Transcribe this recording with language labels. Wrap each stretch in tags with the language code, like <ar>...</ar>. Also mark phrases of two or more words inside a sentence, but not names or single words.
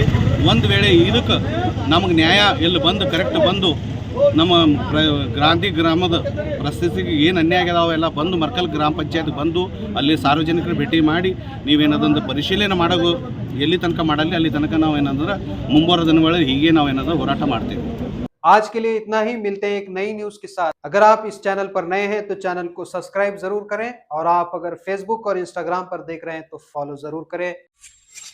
<kn>ಒಂದು ವೇಳೆ ಇದಕ್ಕೆ ನಮಗೆ ನ್ಯಾಯ ಎಲ್ಲಿ ಕರೆಕ್ಟ್ ಬಂದು ನಮ್ಮ ಗಾಂಧಿ ಗ್ರಾಮದ ಪ್ರಶಸ್ತಿಗೆ ಏನು ಅನ್ಯಾಯ ಆಗ್ಯದ ಅವೆಲ್ಲ ಬಂದು ಮರ್ಕಲ್ ಗ್ರಾಮ ಪಂಚಾಯತ್ ಬಂದು ಅಲ್ಲಿ ಸಾರ್ವಜನಿಕರು ಭೇಟಿ ಮಾಡಿ ನೀವೇನದೊಂದು ಪರಿಶೀಲನೆ ಮಾಡೋದು ಎಲ್ಲಿ ತನಕ ಮಾಡಲಿ ಅಲ್ಲಿ ತನಕ ನಾವೇನಂದ್ರೆ ಮುಂಬರುವ ದಿನಗಳಲ್ಲಿ ಹೀಗೆ ನಾವೇನಾದ್ರೂ ಹೋರಾಟ ಮಾಡ್ತೀವಿ.</kn> <hi>आज के लिए इतना ही। मिलते हैं एक नई न्यूज के साथ। अगर आप इस चैनल पर नए हैं तो चैनल को सब्सक्राइब जरूर करें, और आप अगर फेसबुक और इंस्टाग्राम पर देख रहे हैं तो फॉलो जरूर करें।</hi>